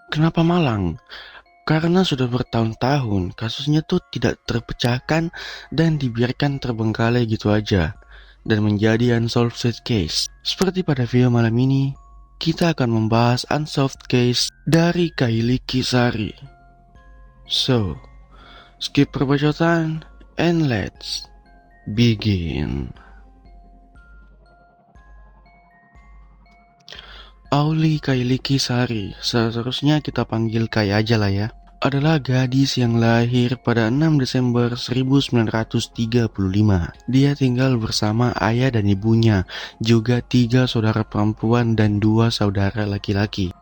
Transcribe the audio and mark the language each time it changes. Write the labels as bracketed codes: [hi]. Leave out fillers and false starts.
[id] Kenapa malang? Karena sudah bertahun-tahun kasusnya tuh tidak terpecahkan dan dibiarkan terbengkalai gitu aja dan menjadi unsolved case. Seperti pada video malam ini, kita akan membahas unsolved case dari Kylie Kisari. [en] So, skip perbacotan and let's begin. [id] Auli Kylie Kisari, seterusnya kita panggil Kai aja lah ya, adalah gadis yang lahir pada 6 Desember 1935. Dia tinggal bersama ayah dan ibunya, juga 3 saudara perempuan dan 2 saudara laki-laki.